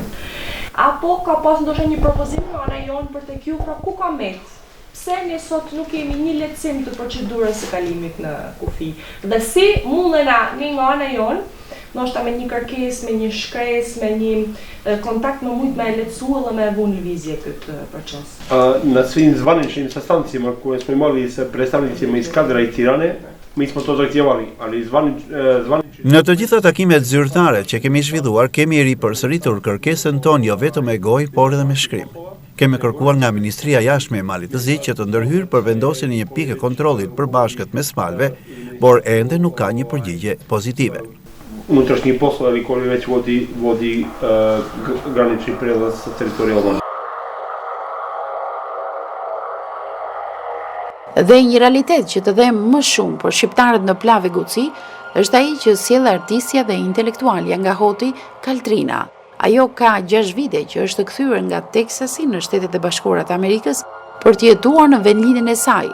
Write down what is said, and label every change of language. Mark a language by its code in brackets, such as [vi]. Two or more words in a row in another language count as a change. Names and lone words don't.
[sq] Apo ka pas ndoshta një propozim nga ana jonë për tek ju, pra ku ka met? Pse ne sot nuk kemi një lehtësim të procedurës së kalimit në kufi? Dhe si mundena ne nga ana jonë, ndoshta me një kërkesë, me një shkresë, me një kontakt më shumë me lehtësuar dhe me vënë lëvizje këtë proces. [sr] Na svim zvaničnim sastancima koje smo imali sa predstavnicima iz Skadra i Tirane, mi smo to zahtijevali, ali [sq] Në të gjitha takimet zyrtare që kemi zhvilluar, kemi ripërsëritur kërkesën tonë jo vetëm me gojë, por edhe me shkrim. Kemi kërkuar nga Ministria Jashtme e Malit të Zi që të ndërhyrë për vendosjen e një pike kontrollit përbashkët mes malve, por ende nuk ka një përgjigje pozitive. [sr] Unutrašnji poslovi koji već vodi granični prijelaz teritorija Albanije. [sq] Dhe një realitet që të dhe më shumë për shqiptarët në Plavë e Guci është ai që sjell artistja dhe intelektualja nga Hoti, Kaltrina. Ajo ka 6 vite që është kthyer nga Teksasi në Shtetet e Bashkuara të Amerikës për të jetuar në vendlindjen e saj.